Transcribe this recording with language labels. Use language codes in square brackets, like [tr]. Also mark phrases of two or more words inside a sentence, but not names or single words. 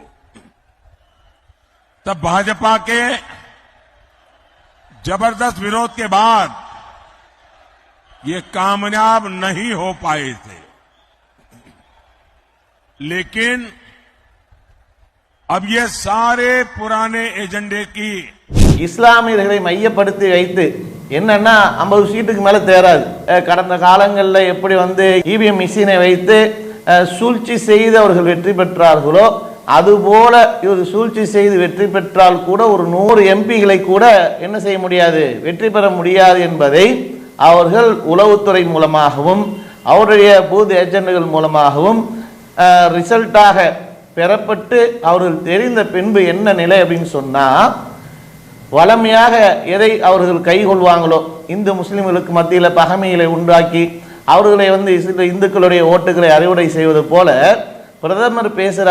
[hi] तब भाजपा के जबरदस्त विरोध के बाद ये कामयाब नहीं हो पाए थे, लेकिन अब ये सारे पुराने एजेंडे की [ta] இஸ்லாமியர்களை மையப்படுத்தி வைத்து என்னன்னா 50 சீட்டுக்கு மேல தேராது. கடந்த காலங்களில் எப்படி [en] EVM machine [ta] வைத்து சூழ்ச்சி செய்து அவர்கள் வெற்றி பெற்றார்களோ அதுபோல இவர் சூழ்ச்சி செய்து வெற்றி பெற்றால் கூட ஒரு 100 எம்பிகளை கூட என்ன செய்ய முடியாது, வெற்றி பெற முடியாது என்பதை அவர்கள் உளவுத்துறை மூலமாகவும் அவருடைய [en] booth agents [ta] மூலமாகவும் ரிசல்ட்டாக பெறப்பட்டு அவர்கள் தெரிந்த பின்பு என்ன நிலை அப்படின்னு சொன்னா, வளமையாக எதை அவர்கள் கைகொள்வாங்களோ இந்து முஸ்லிம்களுக்கு மத்தியில் பகைமைகளை உண்டாக்கி அவர்களை இந்துக்களுடைய ஓட்டுகளை அறுவடை செய்வது போல பிரதமர் பேசுறார்.